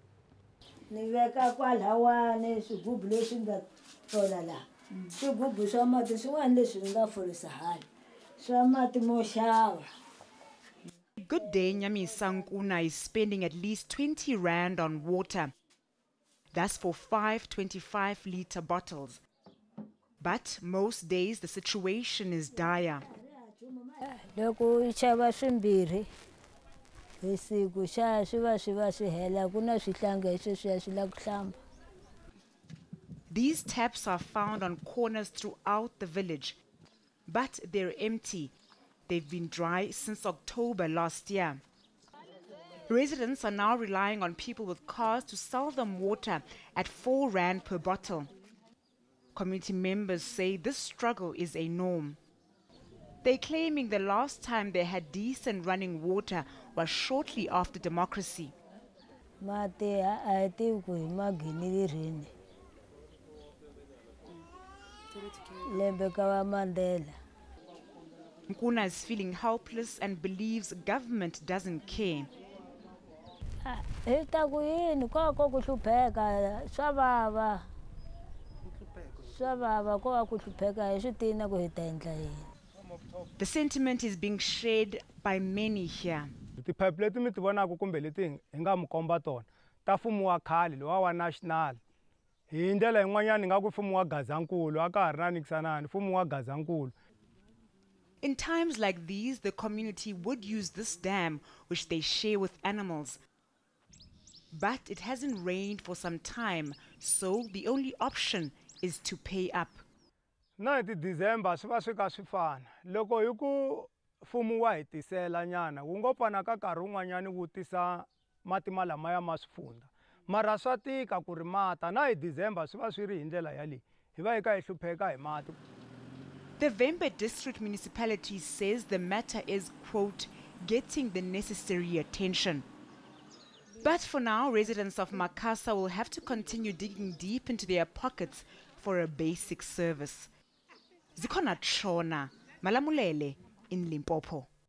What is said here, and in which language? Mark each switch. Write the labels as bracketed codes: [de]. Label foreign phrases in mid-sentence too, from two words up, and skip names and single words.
[en] Good day, Nyami Sankuna is spending at least 20 rand on water. That's for 5 25-litre bottles. But most days the situation is dire. [ts] Loko ichava swimbirhi hi siku swa swi hela ku na swihlangi sweswiya swi la ku hlamba. [en] These taps are found on corners throughout the village, but they're empty. They've been dry since October last year. Residents are now relying on people with cars to sell them water at 4 rand per bottle. Community members say this struggle is a norm. They're claiming the last time they had decent running water was shortly after democracy. [ts] Mati a tivi ku hi magini rini. Lembe ka va Mandela. [en] Nkuna is feeling helpless and believes government doesn't care. [ts] Hi ta ku yini ko ku hlupheka swa vava. Swa vava ko va ku hlupheka hi swi tina ku hi ta endla yini. [en] The sentiment is being shared by many here. [ts] Tiphayiphi leti mi ti vonaka kumbe leti hi nga mi komba tona ta mfumo wa khale lowa wa national. Hi ndlela yin'wanyana nga ku mfumo wa Gazankulu a ka ha ri na nikisanani mfumo wa Gazankulu. [en] In times like these, the community would use this dam, which they share with animals. But it hasn't rained for some time, so the only option is to pay up. [ts] Na hi December swi va swi ka swi fana. Loko hi ku mfumo wa hi tisela nyana, wu ngo pfana ka nkarhi wun'wanyana wu tisa mati malamaya ma swifundza. Mara swa tika ku ri mata na hi December swi va swi ri hi ndlela yaleyi. Hi va hi ka hi hlupheka hi mati. [en] The Vhembe district municipality says the matter is, quote, getting the necessary attention. But for now, residents of Makasa will have to continue digging deep into their pockets for a basic service. Zikhona Tshona, Malamulele in Limpopo.